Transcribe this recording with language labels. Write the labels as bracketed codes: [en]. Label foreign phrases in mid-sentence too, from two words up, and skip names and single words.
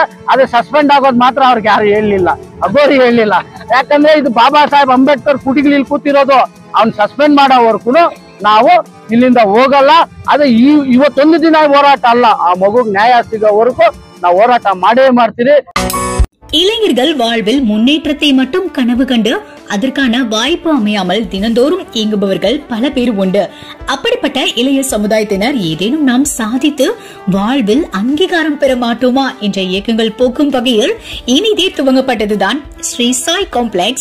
[kn] ಅದೇ ಸಸ್ಪೆಂಡ್ ಆಗೋದು ಮಾತ್ರ ಅವ್ರಿಗೆ ಯಾರು ಹೇಳಲಿಲ್ಲ, ಅಘೋರಿ ಹೇಳಲಿಲ್ಲ. ಯಾಕಂದ್ರೆ ಇದು ಬಾಬಾ ಸಾಹೇಬ್ ಅಂಬೇಡ್ಕರ್ ಕುಟಿಗಳಲ್ಲಿ ಕೂತಿರೋದು. ಅವ್ನ್ ಸಸ್ಪೆಂಡ್ ಮಾಡೋವರ್ಗು ನಾವು ಇಲ್ಲಿಂದ ಹೋಗಲ್ಲ. ಅದೇ ಇವತ್ತೊಂದು ದಿನ ಹೋರಾಟ ಅಲ್ಲ, ಆ ಮಗುಗ್ ನ್ಯಾಯ ಸಿಗೋವರೆಗೂ ನಾವು ಹೋರಾಟ ಮಾಡೇ ಮಾಡ್ತೀವಿ. [ta] இளைஞர்கள் வாழ்வில் முன்னேற்றத்தை மட்டும் கனவு கண்டு அதற்கான வாய்ப்பு அமையாமல் தினந்தோறும் இயங்குபவர்கள் பல பேர் உண்டு. அப்படிப்பட்ட இளைய சமுதாயத்தினர் ஏதேனும் நாம் சாதித்து வாழ்வில் அங்கீகாரம் பெற மாட்டோமா என்ற இயக்கங்கள் போக்கும் வகையில் இனிதே துவங்கப்பட்டதுதான் ஸ்ரீ சாய் காம்ப்ளெக்ஸ்.